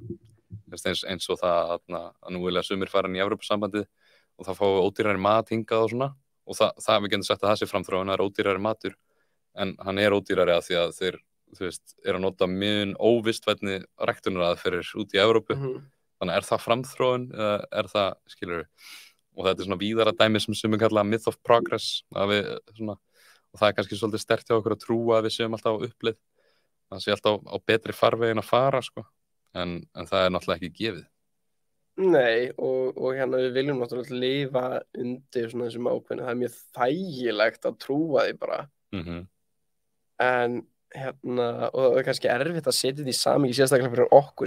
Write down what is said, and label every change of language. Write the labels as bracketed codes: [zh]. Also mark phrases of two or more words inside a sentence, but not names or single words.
[is] Eins og það að nú vilja sumir fara inn í Evrópusambandið og það fá ódýrari mat hingað og svona, og það við getum sagt að það sé framþróun, það er ódýrari matur, en hann er ódýrari að því að þeir, þú veist, er að nota mjög óvistvænni ræktunaraðferðir út í Evrópu. Þannig er það framþróun eða er það, skilur við, og þetta er svona víðara dæmi sem sumir kalla [en] myth of progress, [is] og það er kannski svolítið sterkt hjá okkur að trúa að við séum alltaf á uppleið, það sé alltaf á betri farvegin að fara, sko, en það er náttúrulega ekki gefið. Nei, og hérna við viljum náttúrulega lifa undir svona þessum ákveðinu, það er mjög þægilegt að trúa því bara, en hérna, og það er kannski erfitt að setja því samhengi sérstaklega fyrir okkur